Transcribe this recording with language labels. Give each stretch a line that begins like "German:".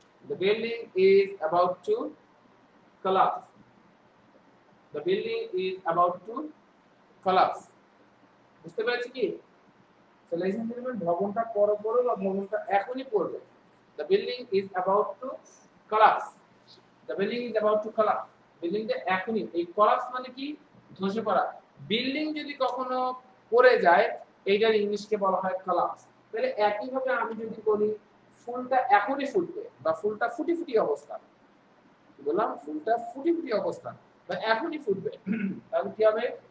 English: The building is about to collapse. The building is about to collapse.
Bangla: বুঝতে পেরেছি কি?
English: So ladies and gentlemen,
Bangla: ভবনটা পরে পড়ো বা ভবনটা এখনই পড়বে।
English: The building is about to collapse. The building is about to collapse.
Bangla: বিল্ডিংটা এখনই, এই collapse মানে কি? ধসে পড়া। বিল্ডিং যদি কখনো পড়ে যায়, এইটার ইংলিশকে বলা হয় collapse। তাহলে একই ভাবে আমি যদি বলি ফুলটা এখনই ফুটবে বা ফুলটা ফুটি ফুটি অবস্থা, বললাম ফুলটা ফুটি ফুটি অবস্থা বা এখনই ফুটবে, তাহলে কি হবে?